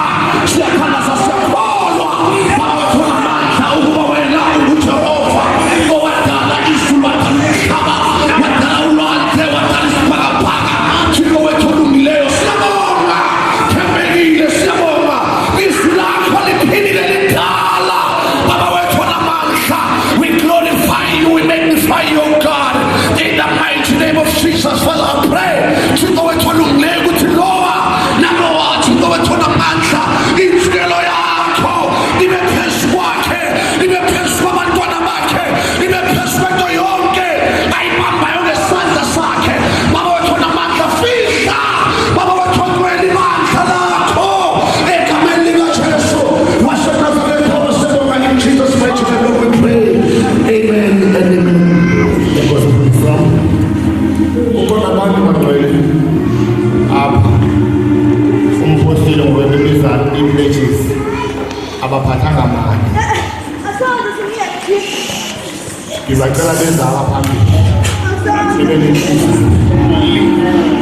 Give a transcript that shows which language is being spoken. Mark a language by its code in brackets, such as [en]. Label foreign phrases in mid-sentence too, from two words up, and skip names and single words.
[xh] Siyakhangaza siyakholwa. Baba wethu unamandla ukuba wena unguJehova owadala izulu wadala umhlaba wadala ulwandle wadala isibhakabhaka. Thixo wethu olungileyo siyabonga. Thembekile siyabonga. Izwi lakho liphilile lidala. Baba wethu unamandla. [en] We glorify you, we magnify you, oh God. In the mighty name of Jesus, Father, I pray. [xh] Thixo wethu olungileyo ukuthi lowa nalowa Thixo wethu unamandla. Inhlelo yakho ibe phezu kwakhe, ibe phezu kwabantwana bakhe, ibe phezu kwento yonke ayibambayo ngesandla sakhe. Baba wethu unamandla, fihla Baba wethu ongcwele ibandla lakho egameni lika Jesu waseNazaretha. [en] Sibonga in Jesus' mighty name, Lord, we pray. Amen and amen. [xh] Ukhona abantu bagcwele apha umpostile ngokwembiza i-pledges abaphathanga mali. [zu] Ngibacela beza apha phambili sibe nenhliziyo.